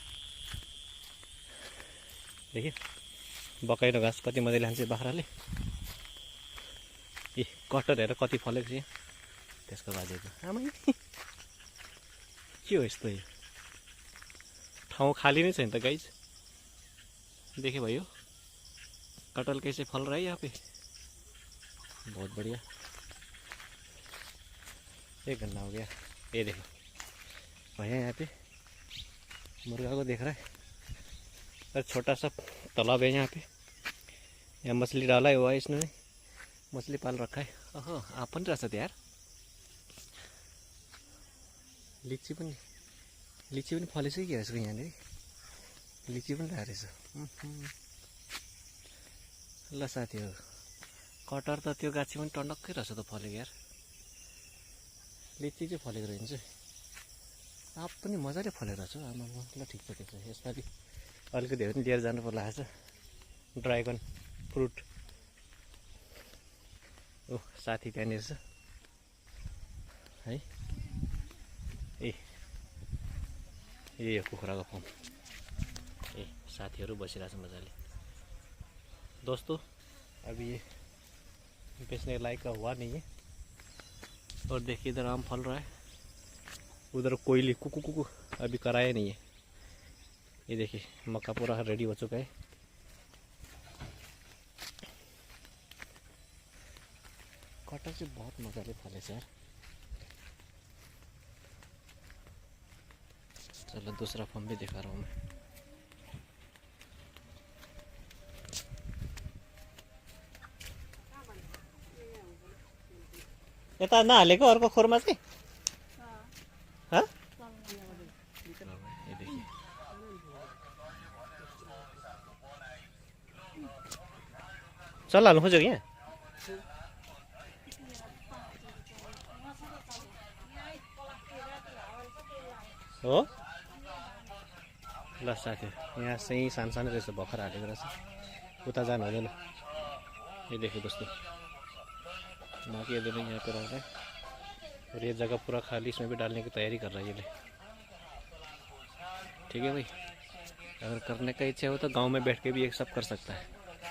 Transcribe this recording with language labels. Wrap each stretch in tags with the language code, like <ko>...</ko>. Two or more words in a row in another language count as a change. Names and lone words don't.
<ne>देखि बकाइलो घाँस कति मजाले हान्छ बाख्राले। ए कटर हेर कति फलेको छ यहाँ त्यसको बाजेको। आमै के हो यस्तो? यो ठाउँ खाली नै छैन त गाइज। देखे भयो,</ne> <hi>कटहल कैसे फल रहा है यहाँ पे, बहुत बढ़िया। एक घंटा हो गया। ये देखो भैया यहाँ पे मुर्गा को देख रहा है। और छोटा सा तालाब है यहाँ पे, यहाँ मछली डाला है हुआ है इसने, मछली पाल रखा है।</hi> <ne>ओहो आप पनि रहेछ त यार। लिची पनि फलेछ कि के यसको यहाँनिर, लिची पनि रहेको रहेछ। ल साथीहरू, कटहर त त्यो गाछी पनि टन्डक्कै रहेछ त फलेको यार। लिची चाहिँ फलेको रहन्छ, आँप पनि मजाले फलेको रहेछ। आमा ल ठिक छ त्यसो। यसपालि अलिकति भए पनि लिएर जानु पर्ला आज ड्रागन फ्रुट। ओ साथी त्यहाँनिर छ है। ए कुखुराको फर्म। ए साथीहरू बसिरहेछ मजाले।</ne> <hi>दोस्तों अभी ये बेचने लायक का हुआ नहीं है। और देखिए इधर आम फल रहा है, उधर कोयली कुकू कुकू अभी कराया नहीं है। ये देखिए मक्का पूरा रेडी हो चुका है।</hi> <ne>कटहल</ne> <hi>से बहुत</hi> <ne>मजाले फलेछ यार।</ne> <hi>चलो दूसरा फर्म भी दिखा रहा हूँ मैं।</hi> <ne>यता नहालेको अर्को खोरमा चाहिँ हाँ?</ne> <hi>ये देखिए</hi> <ne>चल हाल्नु खोजेको यहाँ। हो ल साथी, यहाँ चाहिँ सानो रहेछ, भर्खर हालेको रहेछ, उता जानु हुँदैन।</ne> <hi>ये देखिए दोस्तों, बाकी इधर यहाँ पे रह रहा है और ये जगह पूरा खाली, इसमें भी डालने की तैयारी कर रहा है ये। ठीक है भाई, अगर करने का इच्छा हो तो गांव में बैठ के भी ये सब कर सकता है।</hi>